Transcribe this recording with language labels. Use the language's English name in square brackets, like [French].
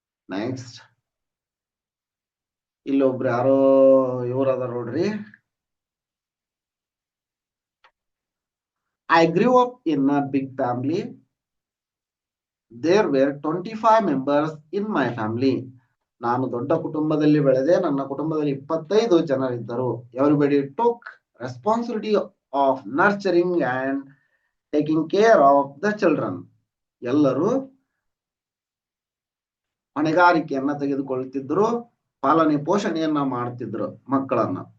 [Kannada] Next ಇಲ್ಲೊಬ್ರು ಯಾರೋ ಇವರದ ನೋಡ್ರಿ. [English] I grew up in a big family. There were 25 members in my family. [Kannada] ನಾನು ದೊಡ್ಡ ಕುಟುಂಬದಲ್ಲಿ ಬೆಳೆದೆ, ನನ್ನ ಕುಟುಂಬದಲ್ಲಿ 25 ಜನರಿದ್ದರು. [English] Everybody took responsibility of nurturing and taking care of the children. [Kannada] ಎಲ್ಲರೂ ಹೊಣೆಗಾರಿಕೆಯನ್ನ ತೆಗೆದುಕೊಳ್ಳುತ್ತಿದ್ದರು, ಪಾಲನೆ ಪೋಷಣೆಯನ್ನ ಮಾಡುತ್ತಿದ್ರು ಮಕ್ಕಳನ್ನ.